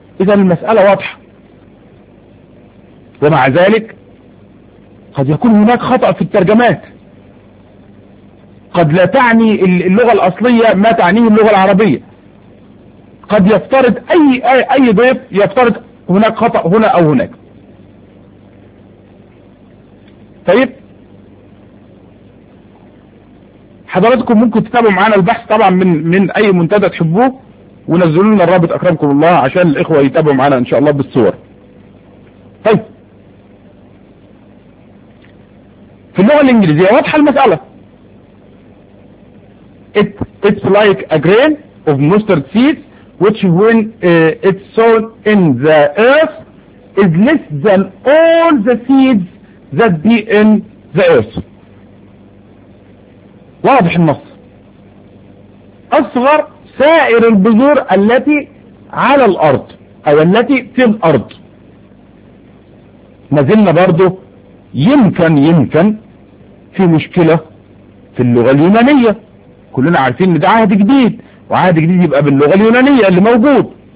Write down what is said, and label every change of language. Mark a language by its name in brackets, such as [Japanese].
[Arabic] اذا المسألة واضحة، ومع ذلك قد يكون هناك خطأ في الترجمات، قد لا تعني اللغة الأصلية ما تعنيه اللغة العربية، قد يفترض أي ضيف يفترض هناك خطأ هنا أو هناك. طيب حضراتكم ممكن تتابعوا معنا البحث طبعا من أي منتدى تحبوه، ونزلوا لنا الرابط أكرمكم الله عشان الإخوة يتابعوا معنا إن شاء الله بالصور. طيب في اللغة الإنجليزية واضحة المسألة، [English] It's like a grain of mustard seed which when it's sown in the earth is less than all the seeds that be in the earth. [Arabic] واضح النص، أصغر سائر البذور التي على الارض او التي في الارض. ما زلنا برضو يمكن في مشكلة في اللغة اليونانية، كلنا عارفين ان ده عهد جديد، وعهد جديد يبقى باللغة اليونانية اللي موجود.